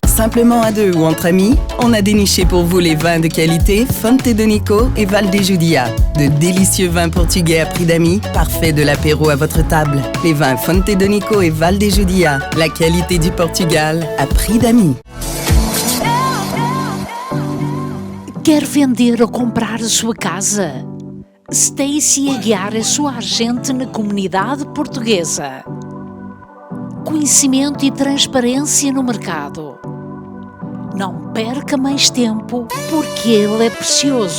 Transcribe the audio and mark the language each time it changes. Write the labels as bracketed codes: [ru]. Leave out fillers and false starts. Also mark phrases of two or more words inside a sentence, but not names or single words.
[fr] simplement à deux ou entre amis, on a déniché pour vous les vins de qualité Fonte de Nico et Val de Judia. De délicieux vins portugais à prix d'amis, parfait de l'apéro à votre table. Les vins Fonte de Nico et Val de Judia, la qualité du Portugal à prix d'amis. [pt] Quer vender ou comprar a sua casa? Stacy Aguiar é sua agente na comunidade portuguesa. Conhecimento e transparência no mercado. Não perca mais tempo, porque ele é precioso.